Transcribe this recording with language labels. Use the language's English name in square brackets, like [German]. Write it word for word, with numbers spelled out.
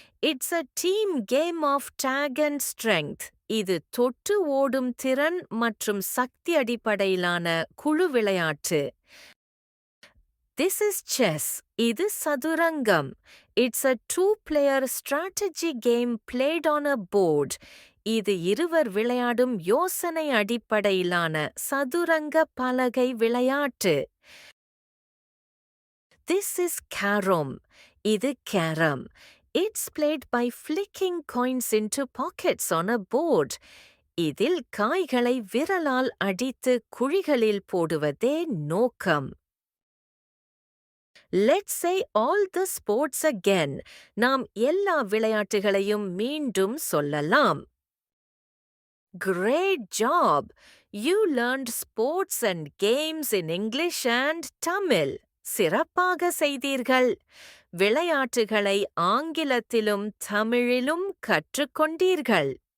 [English] It's a team game of tag and strength. [Tamil] இது தொட்டு ஓடும் திறன் மற்றும் சக்தி அடிப்படையிலான குழு விளையாட்டு. [English] This is chess. [Tamil] Idu sadurangam. [English] It's a two-player strategy game played on a board. [Tamil] இது இருவர் விளையாடும் யோசனை அடிப்படையிலான சதுரங்க பலகை விளையாட்டு. [English] This is carom. [Tamil] இது [English] carom. It's played by flicking coins into pockets on a board. [Tamil] இதில் காய்களை விரலால் அடித்து குழிகளில் போடுவதே நோக்கம். [English] Let's say all the sports again. [Tamil] நாம் எல்லா விளையாட்டுகளையும் மீண்டும் சொல்லலாம். [English] Great job! You learned sports and games in English and Tamil. [Tamil] சிறப்பாக செய்தீர்கள். விளையாட்டுகளை ஆங்கிலத்திலும் தமிழிலும் கற்றுக்கொண்டீர்கள்.